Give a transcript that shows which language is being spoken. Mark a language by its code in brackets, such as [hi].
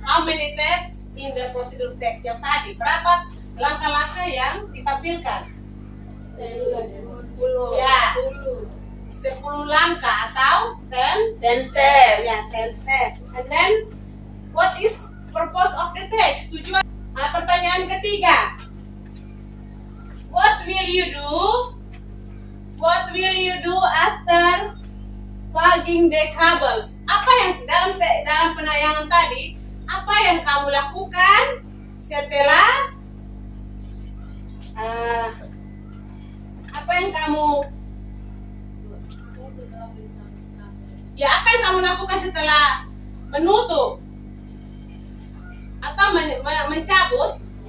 [en] How many taps in the procedure text? [id] Yang tadi berapa langkah-langkah yang ditampilkan? 10. Ya, 10 langkah atau 10 [en] steps. ya 10 steps. And then what is purpose of the text? [id] Tujuan. Pertanyaan ketiga. [en] What will you do? What will you do after plugging the cables? [id] Apa yang dalam penayangan tadi? Apa yang kamu lakukan setelah apa yang kamu lakukan setelah menutup atau mencabut?